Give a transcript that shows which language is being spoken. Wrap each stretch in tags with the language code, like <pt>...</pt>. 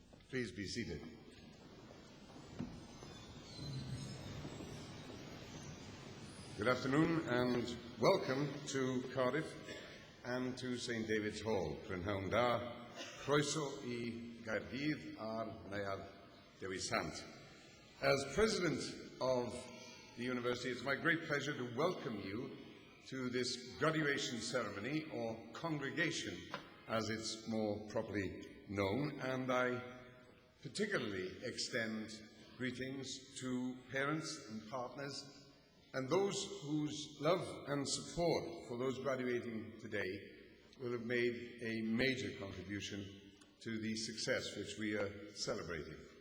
<en>Please be seated. Good afternoon and welcome to Cardiff and to St David's Hall.</en> <cy>Prynhawn da, croeso I Gaerdydd a'r Neuadd Dewi Sant.</cy> <en>As President of the University, it's my great pleasure to welcome you to this graduation ceremony, or congregation as it's more properly known, and I particularly extend greetings to parents and partners and those whose love and support for those graduating today will have made a major contribution to the success which we are celebrating.</en>